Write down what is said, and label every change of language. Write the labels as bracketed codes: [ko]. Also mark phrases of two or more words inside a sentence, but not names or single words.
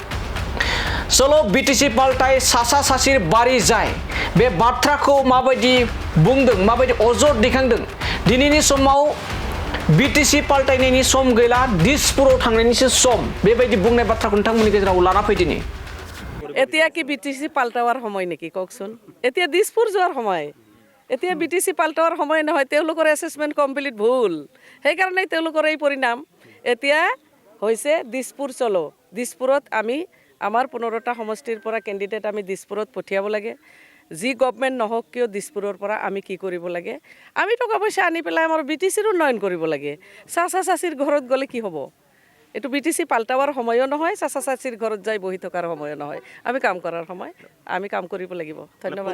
[brx] सोलो बीटीसी पाल्टाय सासा सासिर बारि जाय बे बाथ्राखौ माबायदि बुंदों माबायदि अजद दैखांदों दिनैनि समाव बीटीसी पाल्टायनायनि सम गैला दिसपुराव थांनायनिसो सम बेबायदि बुंनाय बाथ्राखौ नोंथांमोननि गेजेराव लाना फैदिनि [as] এতিয়া কি बीटीसी পাল্টাৱাৰ সময় নেকি কওকচোন এতিয়া দিছপুৰ যোৱাৰ সময় এতিয়া बीटीसी পাল্টাৱাৰ সময় নহয় তেওঁলোকৰ [en] assessment complete [as] ভুল সেইকাৰণে তেওঁলোকৰ এই পৰিণাম এতিয়া হৈছে দিছপুৰ চলো দিছপুৰত আমি আমাৰ 15টা সমষ্টিৰ পৰা কেণ্ডিডেট আমি দিছপুৰত পঠিয়াব লাগে যি গভৰ্ণমেণ্ট নহওক কিয় দিছপুৰৰ পৰা আমি কি কৰিব লাগে আমি টকা পইচা আনি পেলাই আমাৰ बीटीसीৰ উন্নয়ন কৰিব লাগে চাচা চাচিৰ ঘৰত গ'লে কি হ'ব এইটো बीटीसी পাল্টাৱাৰ সময়ও নহয় চাচা চাচিৰ ঘৰত যাই বহি থকাৰ সময়ও নহয় আমি কাম কৰাৰ সময় আমি কাম কৰিব লাগিব ধন্যবাদ